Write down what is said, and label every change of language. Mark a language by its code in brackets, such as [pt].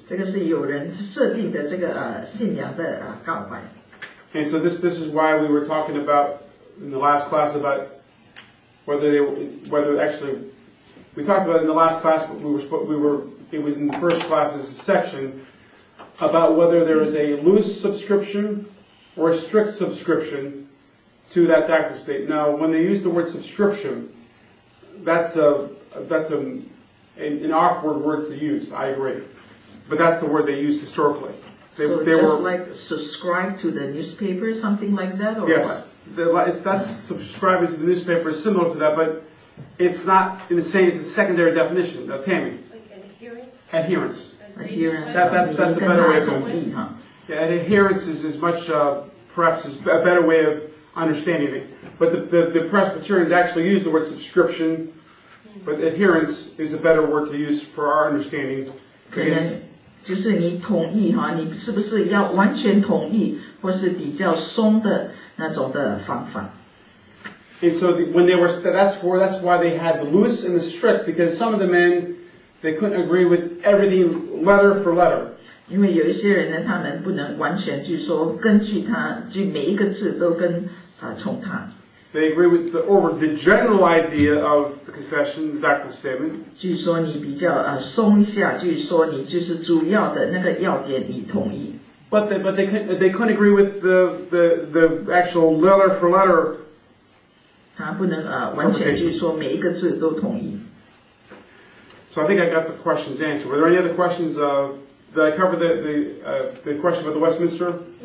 [zh] 这个是有人设定的这个信仰的告白。 [en] And so this is why we were talking about in the last class about whether actually we talked about it in the last class, but it was in the first class's section about whether there is a loose subscription or a strict subscription to that doctrinal state. Now, when they use the word subscription, that's an awkward word to use. I agree, but that's the word they used historically. They were like subscribe to the newspaper, something like that, or yes, what? That's subscribing to the newspaper is similar to that, but it's not in the same. It's a secondary definition. Now, Tammy. Like adherence. Adherence. Adherence. That's a better way of doing it. Yeah, and adherence is much perhaps is a better way of understanding it. But the Presbyterians actually use the word subscription, but adherence is a better word to use for our understanding. [zh] 可能就是你同意你是不是要完全同意，或是比较松的那种的方法。 [en] And so when they were, that's why they had the loose and the strict, because some of the men they couldn't agree with everything letter for letter. [zh] 因为有一些人呢，他们不能完全就是说根据他，就每一个字都跟从他。 [en] They agree with the general idea of the confession, the doctrinal statement. [zh] 据说你比较松一下，据说你就是主要的那个要点你同意。 [en] But they couldn't agree with the actual letter for letter. [zh] 他不能完全就是说每一个字都同意。 [en] So I think I got the questions answered. Were there any other questions? Did I cover the question about the Westminster?